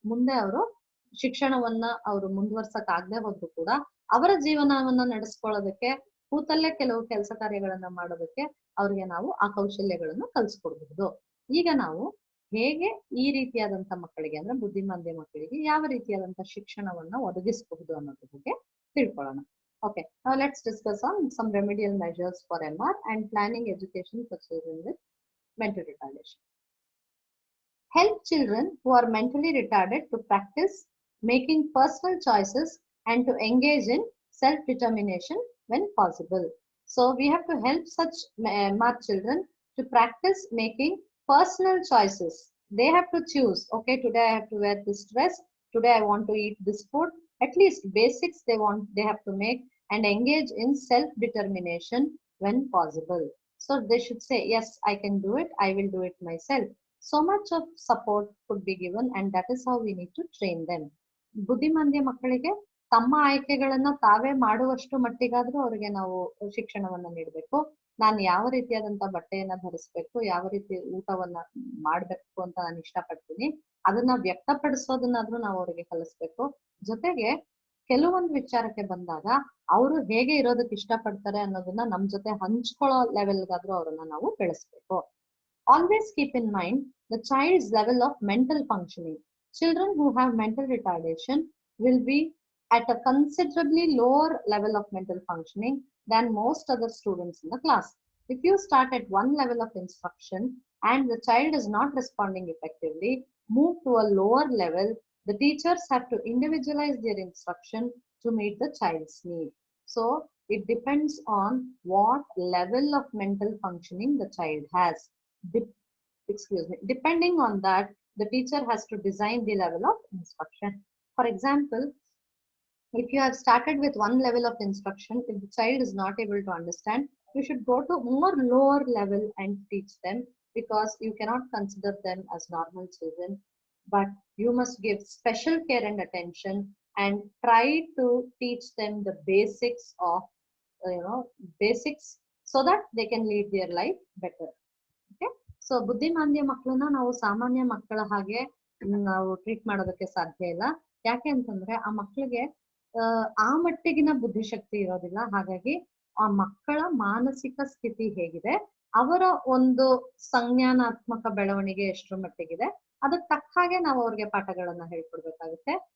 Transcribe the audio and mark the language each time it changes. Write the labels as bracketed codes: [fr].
[kn] ಮುಂದೆ ಅವರು ಶಿಕ್ಷಣವನ್ನ ಅವರು ಮುಂದುವರ್ಸಕ್ ಆಗದೆ ಹೋದ್ರು ಕೂಡ ಅವರ ಜೀವನವನ್ನ ನಡೆಸ್ಕೊಳ್ಳೋದಕ್ಕೆ, ಕೂತಲ್ಲೇ ಕೆಲವು ಕೆಲಸ ಕಾರ್ಯಗಳನ್ನ ಮಾಡೋದಕ್ಕೆ ಅವ್ರಿಗೆ ನಾವು ಆ ಕೌಶಲ್ಯಗಳನ್ನ ಕಲಿಸ್ಕೊಡ್ಬಹುದು. ಈಗ ನಾವು ಹೇಗೆ ಈ ರೀತಿಯಾದಂತ ಮಕ್ಕಳಿಗೆ, ಅಂದ್ರೆ ಬುದ್ಧಿಮಾಂದ್ಯ ಮಕ್ಕಳಿಗೆ ಯಾವ ರೀತಿಯಾದಂತ ಶಿಕ್ಷಣವನ್ನ ಒದಗಿಸಬಹುದು ಅನ್ನೋದ್ರ ಬಗ್ಗೆ ತಿಳ್ಕೊಳ್ಳೋಣ. [en] Okay, now let's discuss on some remedial measures for MR and planning education for children with mental retardation. Help children who are mentally retarded to practice making personal choices and to engage in self-determination when possible. So we have to help such MR children to practice making personal choices. They have to choose, okay, today I have to wear this dress, today I want to eat this food. At least basics they have to make, and engage in self-determination when possible. So they should say, yes, I can do it, I will do it myself. So much of support could be given, and that is how we need to train them. [kn] ಬುದ್ಧಿಮಾಂದ್ಯ ಮಕ್ಕಳಿಗೆ ತಮ್ಮ ಆಯ್ಕೆಗಳನ್ನ ತಾವೇ ಮಾಡುವಷ್ಟು ಮಟ್ಟಿಗಾದ್ರೂ ಅವರಿಗೆ ನಾವು ಶಿಕ್ಷಣವನ್ನ ನೀಡಬೇಕು. ನಾನು ಯಾವ ರೀತಿಯಾದಂತ ಬಟ್ಟೆಯನ್ನ ಧರಿಸ್ಬೇಕು, ಯಾವ ರೀತಿ ಊಟವನ್ನ ಮಾಡ್ಬೇಕು ಅಂತ ನಾನು ಇಷ್ಟಪಡ್ತೀನಿ, ಅದನ್ನ ವ್ಯಕ್ತಪಡಿಸೋದನ್ನಾದ್ರೂ ನಾವು ಅವರಿಗೆ ಕಲಿಸ್ಬೇಕು. ಜೊತೆಗೆ ಕೆಲವೊಂದು ವಿಚಾರಕ್ಕೆ ಬಂದಾಗ ಅವರು ಹೇಗೆ ಇರೋದಕ್ಕೆ ಇಷ್ಟಪಡ್ತಾರೆ ಅನ್ನೋದನ್ನ ನಮ್ ಜೊತೆ ಹಂಚ್ಕೊಳ್ಳೋ ಲೆವೆಲ್ಗಾದ್ರೂ ಅವರನ್ನ ನಾವು ಬೆಳೆಸ್ಬೇಕು. [en] Always keep in mind the child's level of mental functioning. Children who have mental retardation will be at a considerably lower level of mental functioning than most other students in the class. If you start at one level of instruction and the child is not responding effectively, move to a lower level. The teachers have to individualize their instruction to meet the child's need. So it depends on what level of mental functioning the child has. Depending on that, the teacher has to design the level of instruction. For example, if you have started with one level of instruction, if the child is not able to understand, you should go to more lower level and teach them, because you cannot consider them as normal children, but you must give special care and attention and try to teach them the basics of basics, so that they can lead their life better. Okay, so [kn] ಬುದ್ಧಿಮಾಂದ್ಯ ಮಕ್ಕಳನ್ನ ನಾವು ಸಾಮಾನ್ಯ ಮಕ್ಕಳ ಹಾಗೆ ನಾವು treat ಮಾಡೋದಕ್ಕೆ ಸಾಧ್ಯ ಇಲ್ಲ. ಯಾಕೆ ಅಂತಂದ್ರೆ ಆ ಮಕ್ಕಳಿಗೆ ಆ ಮಟ್ಟಿಗಿನ ಬುದ್ಧಿಶಕ್ತಿ ಇರೋದಿಲ್ಲ. ಹಾಗಾಗಿ ಆ ಮಕ್ಕಳ ಮಾನಸಿಕ ಸ್ಥಿತಿ ಹೇಗಿದೆ, ಅವರ ಒಂದು ಸಂಜ್ಞಾನಾತ್ಮಕ ಬೆಳವಣಿಗೆ ಎಷ್ಟರ ಮಟ್ಟಿಗಿದೆ, ಅದಕ್ಕೆ ತಕ್ಕ ಹಾಗೆ ನಾವು ಅವ್ರಿಗೆ ಪಾಠಗಳನ್ನ ಹೇಳ್ಕೊಡ್ಬೇಕಾಗುತ್ತೆ.